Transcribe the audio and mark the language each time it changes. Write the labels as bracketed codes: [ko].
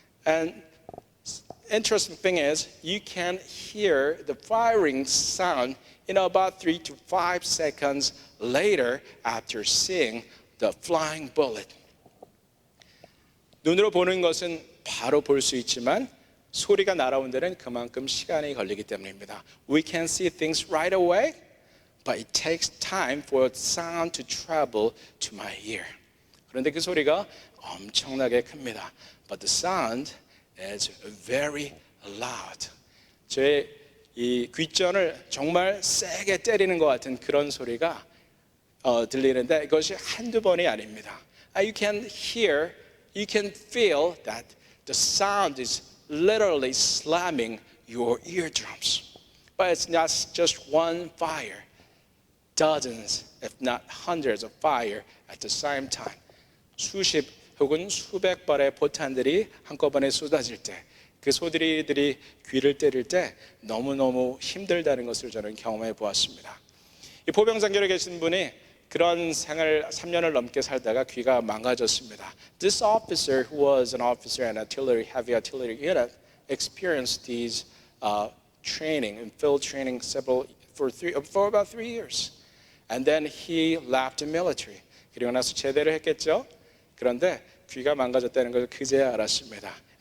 [en] And interesting thing is you can hear the firing sound in about 3 to 5 seconds later after seeing the flying bullet. [ko] 눈으로 보는 것은 바로 볼 수 있지만 소리가 날아온 데는 그만큼 시간이 걸리기 때문입니다. [en] We can see things right away, but it takes time for sound to travel to my ear. [ko] 그런데 그 소리가 엄청나게 큽니다. [en] But the sound is very loud. [ko] 제 이 귓전을 정말 세게 때리는 것 같은 그런 소리가 들리는데 이것이 한두 번이 아닙니다. [en] You can hear, you can feel that the sound is literally slamming your eardrums. But it's not just one fire. Dozens, if not hundreds of fire at the same time. [ko] 수십 혹은 수백 발의 포탄들이 한꺼번에 쏟아질 때 그 소리들이 귀를 때릴 때 너무너무 힘들다는 것을 저는 경험해 보았습니다. 이 포병장교에 계신 분이 그런 생활 3년을 넘게 살다가 귀가 망가졌습니다. [en] This officer who was an officer in artillery, heavy artillery unit experienced these training and field training for about 3 years. And then he left the military. [ko] 그리고 나서 제대를 했겠죠. 그런데 귀가 망가졌다는 걸 그제야 알았습니다.